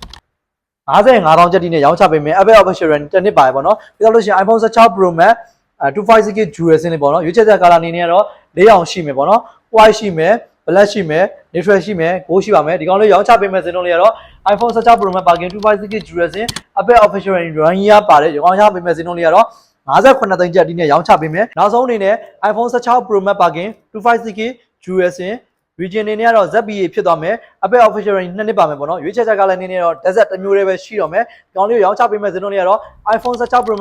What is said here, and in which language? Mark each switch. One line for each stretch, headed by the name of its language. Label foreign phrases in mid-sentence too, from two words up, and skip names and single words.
Burmese: 55000 ကျပ်နဲ့ရောင်းချပေးမယ် Apple
English: official range
Burmese: တစ်နှစ်ပါပဲပေါ့နော်။ပြီးတော့လို့ရှိရင် iPhone 16 Pro Max 256GB
English: dual sim
Burmese: လေးပေါ့နော်ရွေးချယ်ချက်ကလည်းအနေနဲ့ကတော့4အောင်ရှိမယ်ပေါ့နော် white ရှိမယ်black ရှိမယ် neutral ရှိမယ် gold ရှိပါမယ်ဒီကောင်လေးရောင်းချပေးမယ်စင်းလုံးလေးကတော့ iPhone 16 Pro Max ပါကင် 256GB
English: dual sim
Burmese: Apple
English: official range 1 year
Burmese: ပါတယ်ရောင်းချပေးမယ်စင်းလုံးလေးကတော့58သိန်းကျပ်ဒီနဲ့ရောင်းချပေးမယ်နောက်ဆုံးအနေနဲ့ iPhone 16 Pro Max ပါကင် 256GB
English: dual sim region
Burmese: အနေနဲ့ကတော့ ZBA ဖြစ်သွားမယ် Apple
English: official range
Burmese: 2နှစ်ပါမယ်ပေါ့နော်ရွေးချယ်ချက်ကလည်းအနေနဲ့တော့ desert တစ်မျိုးတည်းပဲရှိတော့မယ်ဒီကောင်လေးရောင်းချပေးမယ်စင်းလုံးလေးကတော့ iPhone 16 Pro Max